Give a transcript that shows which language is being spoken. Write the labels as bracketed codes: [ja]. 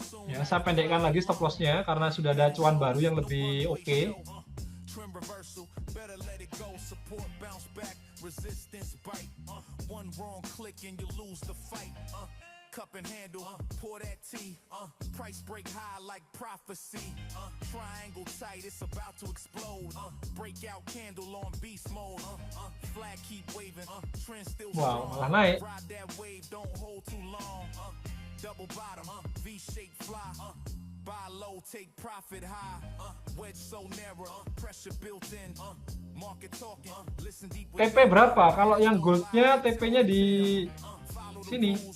[id] Ya, saya pendekkan lagi stop loss-nya karena sudah ada acuan baru yang lebih oke. [en] Cup and handle, pour that tea, price break high like prophecy, triangle tight, it's about to explode, breakout candle on beast mode, flag keep waving, trend still strong, ride that wave, don't hold too long, double bottom, V-shape fly, buy low, take profit high, wedge so narrow, pressure built in, market talking, listen deep. [id] TP berapa? Kalau yang goldnya TP-nya di sini.